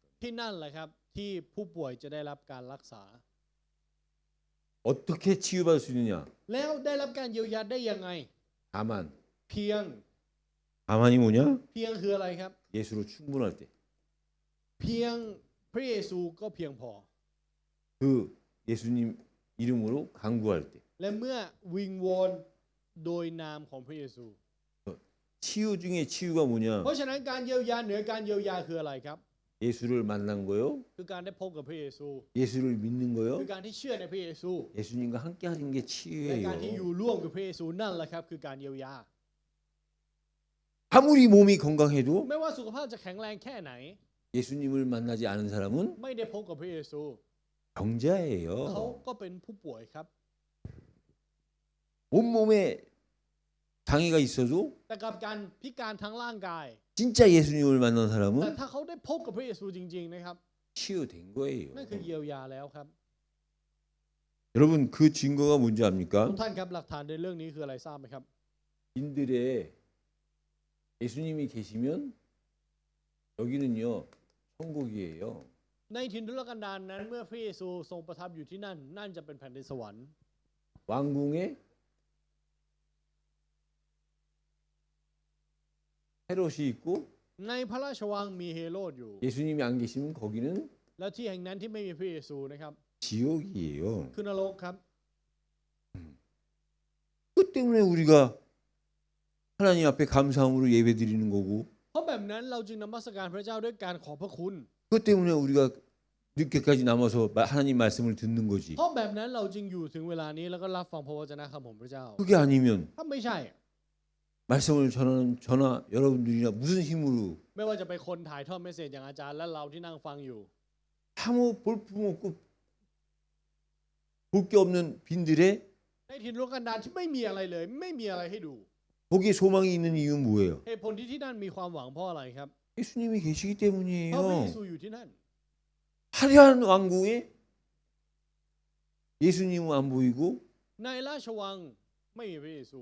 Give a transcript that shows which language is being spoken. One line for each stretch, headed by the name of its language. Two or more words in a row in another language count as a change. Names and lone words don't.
Thai: ที่นั่นแหละครับที่ผู้ป่วยจะได้รับการรักษา
Korean: 어떻게 치유받을 수 있느냐?
Thai: แล้วได้รับการเยียวยาได้ยังไง
Korean: 다만
Thai: เพียง
Korean: 다만이 뭐냐?
Thai: เพียงคืออะไรครับ
Korean: 예수로 충분할 때.
Thai: เพียงพระเยซูก็เพียงพอ
Korean: 그 예수님 이름으로 간구할 때.
Thai: และเมื่อวิงวอนโดยนามของพระเยซู
Korean: 치유 중에 치유가
Thai: เพ
Korean: 뭐냐?
Thai: ราะฉะนั้นการเยียวยาเหนือการเยียวยาคืออะไรครับ
Korean: 예수를 만난 거요.
Thai: คือการได้พบกับพระเยซู
Korean: 예수를 믿는
Thai: คือ
Korean: 거요.
Thai: การที่เชื่อในพระเยซู
Korean: 예수님과 함께 하는 게
Thai: และการที่อยู่
Korean: 치유예요.
Thai: ร่วมกับพระเยซูนั่นแหละครับคือการเยียวยา
Korean: 아무리 몸이 건강해도
Thai: ไม่ว่าสุขภาพจะแข็งแรงแค่ไหน
Korean: 예수님을 만나지 않은 사람은
Thai: ไม่ได้พบกับพระเยซู เขา
Korean: 병자예요.
Thai: ก็เป็นผู้ป่วยครับ
Korean: 온몸에 장애가 있어도
Thai: แต่กับการพิการทั้งร่างกาย
Korean: 진짜 예수님을 만난
Thai: แต่
Korean: 사람은
Thai: ถ้าเขาได้พบกับพระเยซูจริงๆนะครับ
Korean: 치유된 거예요.
Thai: นั่นคือเยียวยาแล้วครับ
Korean: 여러분 그 증거가 뭔지
Thai: ทุก
Korean: 압니까?
Thai: ท่านครับหลักฐานในเรื่องนี้คืออะไรทราบไหมครับ
Korean: 인들의 예수님이 계시면 여기는요 천국이에요.
Thai: ในถิ่นทุรกันดารนั้นเมื่อพระเยซูทรงประทับอยู่ที่นั่น นั่นจะเป็นแผ่นดินสวรรค์
Korean: 왕궁에 헤롯이 있고
Thai: ในพระราชวังมีเฮโรดอยู่
Korean: 예수님이 안 계시면 거기는
Thai: แล้วที่แห่งนั้นที่ไม่มีพระเยซูนะครับ
Korean: 지옥이에요.
Thai: คือนรกครับ
Korean: 그 때문에 우리가 하나님 앞에 감사함으로 예배드리는 거고
Thai: เพราะแบบนั้นเราจึงนมัสการพระเจ้าด้วยการขอบพระคุณ
Korean: 그 때문에 우리가 늦게까지 남아서 하나님 말씀을 듣는 거지.
Thai: เพราะแบบนั้นเราจึงอยู่ถึงเวลานี้แล้วก็รับฟังพระวจนะคำของพระเจ้า
Korean: 그게 아니면
Thai: ถ้าไม่ใช่
Korean: 말씀을 전하는 저나 여러분들이나 무슨 힘으로
Thai: ไม่ว่าจะเป็นคนถ่ายทอดเมสเสจอย่างอาจารย์และเราที่นั่งฟังอยู่
Korean: 아무 볼품 없고 볼 게 없는 빈들에
Thai: ในถิ่นทุรกันดารที่ไม่มีอะไรเลย ไม่มีอะไรให้ดู
Korean: 거기에 소망이 있는 이유는 뭐예요?
Thai: เหตุผลที่นั่นมีความหวังเพราะอะไรครับ
Korean: 예수님이 계시기
Thai: เพราะพระเย
Korean: 때문이에요.
Thai: ซูอยู่ที่นั่น
Korean: 화려한 왕궁에 예수님은 안 보이고
Thai: ในราชวังไม่มีพระเยซู